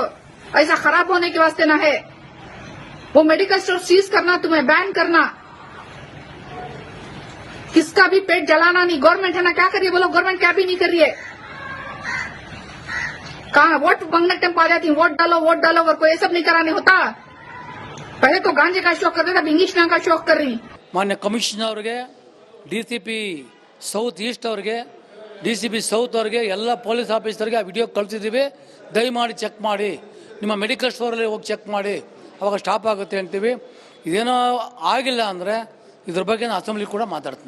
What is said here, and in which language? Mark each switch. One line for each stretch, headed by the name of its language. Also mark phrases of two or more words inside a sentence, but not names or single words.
Hindi: ऐसा खराब होने के वास्ते ना है. वो
English: medical store seize
Hindi: करना, तुम्हें बैन करना, किसका भी पेट जलाना नहीं. गवर्नमेंट है ना, क्या कर रही है बोलो, गवर्नमेंट क्या भी नहीं कर रही है. कहा वोट मांगने टाइम आ जाती, वोट डालो और कोई सब नहीं कराने होता. पहले तो गांजे का शौक करते थे, अब इंजेक्शन का शौक कर रही.
Kannada: ಮಾನ್ಯ ಕಮಿಷನರ್ ಅವರಿಗೆ,
English: DCP South East
Kannada: ಅವರಿಗೆ,
English: DCP South
Kannada: ಅವರಿಗೆ, ಎಲ್ಲ
English: police officerಗೆ
Kannada: ಆ ವಿಡಿಯೋ ಕಳಿಸಿದ್ದೀವಿ. ದಯಮಾಡಿ ಚೆಕ್ ಮಾಡಿ, ನಿಮ್ಮ
English: medical storeಲ್ಲಿ
Kannada: ಹೋಗಿ ಚೆಕ್ ಮಾಡಿ, ಅವಾಗ ಸ್ಟಾಪ್ ಆಗುತ್ತೆ ಅಂತೀವಿ. ಇದೇನೋ ಆಗಿಲ್ಲ ಅಂದರೆ ಇದ್ರ ಬಗ್ಗೆ ನಾನು ಅಸೆಂಬ್ಲಿ ಕೂಡ ಮಾತಾಡ್ತೀನಿ.